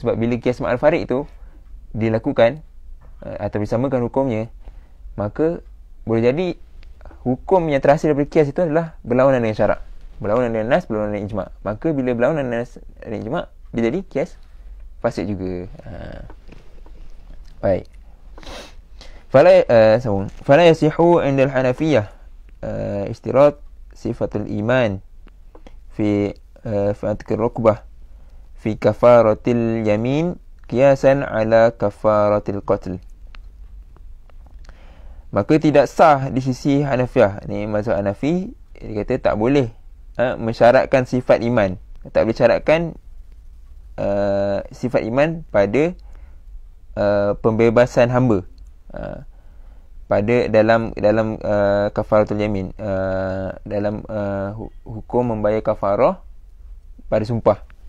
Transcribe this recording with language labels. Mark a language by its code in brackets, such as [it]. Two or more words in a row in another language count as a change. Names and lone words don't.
[ms] Sebab bila [ar] قياس مع الفارق [ms] tu dilakukan atau disamakan hukumnya, maka boleh jadi hukum yang terhasil daripada qiyas itu adalah berlawanan dengan syarak, berlawanan dengan nas, berlawanan dengan ijma'. Maka bila berlawanan dengan nas dan ijma', dia jadi [ar] قياس فاسد [ms] juga. Baik. [ar] فلا يصح عند الحنفية اشتراط صفة الإيمان في فك الرقبة في كفارة اليمين قياسا على كفارة القتل. [ms] Maka tidak sah di sisi Hanafiyah. Ni mazhab Hanafi, dia kata tak boleh mensyaratkan sifat iman. Tak boleh syaratkan sifat iman pada pembebasan hamba pada dalam [ar] كفارة اليمين, [ms] dalam hukum membayar kafarah pada sumpah.